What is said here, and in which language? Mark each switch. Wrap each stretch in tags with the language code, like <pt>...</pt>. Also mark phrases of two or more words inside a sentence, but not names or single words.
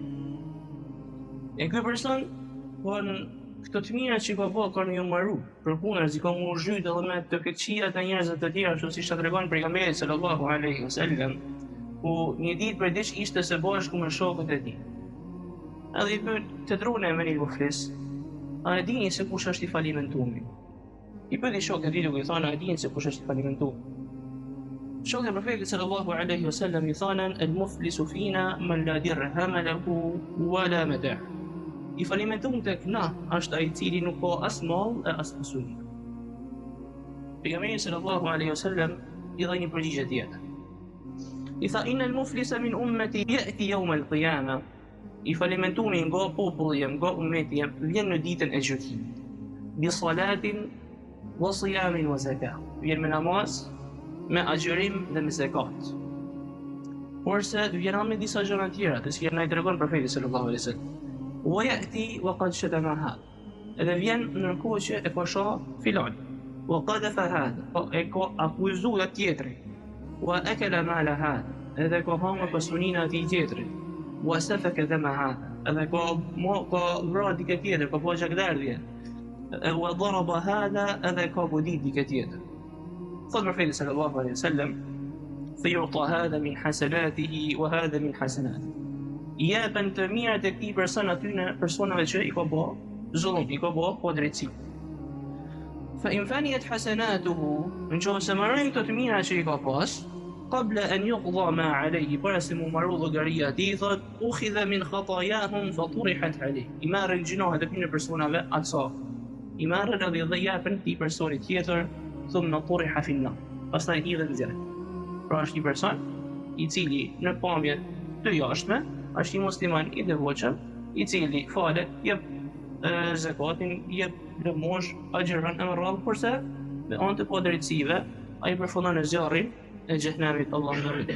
<sq>E ky person, po në këto të mira që ka bërë kanë ju marru, përkundazi ka mu zhyt edhe me të keqijat e njerëzve të tjerë, ashtu siç tregon pejgamberi</sq> <ar>صلى الله عليه وسلم,</ar> <sq>ku një ditë për diç ishte së bashku me shokët e tij. Edhe i pyet të drune me një muflis, a e dini se kush është i falimentumi? I pyeti shokët e tij duke i thënë, a e dini se kush është i falimentumi? Shokët e Profetit</sq> <ar>صلى الله عليه وسلم</ar> <sq>i thanë,</sq> <ar>المفلس فينا من لا درهم له ولا متاع'.</ar> <sq>I falimentum tek na është ai i cili nuk ka as mall e as pasuri. Pejgamberi</sq> <ar>صلى الله عليه وسلم</ar> <sq>i dha një përgjigje tjetër. I tha,</sq> <ar>إن المفلس من أمتي يأتي يوم القيامة.</ar> <sq>I falimentumi nga populli jem, nga ummeti jem, vjen në ditën e gjykimit.</sq> <ar>بصلاة وصيام وزكاة.</ar> <sq>Vjen me namaz, me agjërim dhe me zakat. Porse vjen me disa gjëra tjera, të cilat na i tregon profeti</sq> <ar>صلى الله عليه وسلم. ويأتي وقد شتم هذا.</ar> <sq>Edhe vjen ndërkohë që e ka shoh filan.</sq> <ar>وقذف هذا,</ar> <sq>e ka akuzuar tjetrin.</sq> <ar>وأكل مال هذا,</ar> <sq>edhe ka hamë pasurinë e atij tjetrit.</sq> <ar>وسفك دم هذا,</ar> <sq>edhe ka vrarë dikë tjetër, ka bëjë gjakdardhje.</sq> <ar>وضرب هذا,</ar> <sq>edhe ka godit dikë tjetër. Thot profeti</sq> <ar>صلى الله عليه وسلم فيعطى هذا من حسناته وهذا من حسناته.</ar> <sq>Jepen të mirat e këtij person aty në personave që i ka bërë zullum, i ka bërë pa drejtësi.</sq> <ar>فإن فنيت حسناته,</ar> <sq>nëse marrin këto të mira që i ka pas,</sq> <ar>قبل أن يقضى ما عليه,</ar> <sq>para se mu marru llogaria e tij, thot</sq> <ar>أخذ من خطاياهم فطرحت عليه.</ar> <sq>I marrin gjinohet e këtyre personave atso. I marrin edhe dhe japën këtij personi tjetër,</sq> <ar>ثم طرح في النار.</ar> <sq>Pastaj i hidhen në zjarr. Pra është një person i cili në pamje të jashtme është një musliman i devotshëm, i cili falet, jep zakatin, jep lëmosh, agjeron e më radhë, kurse me anë të padrejtësive, ai përfundon në zjarrin e xhehenamit, Allahu na ruaj.</sq>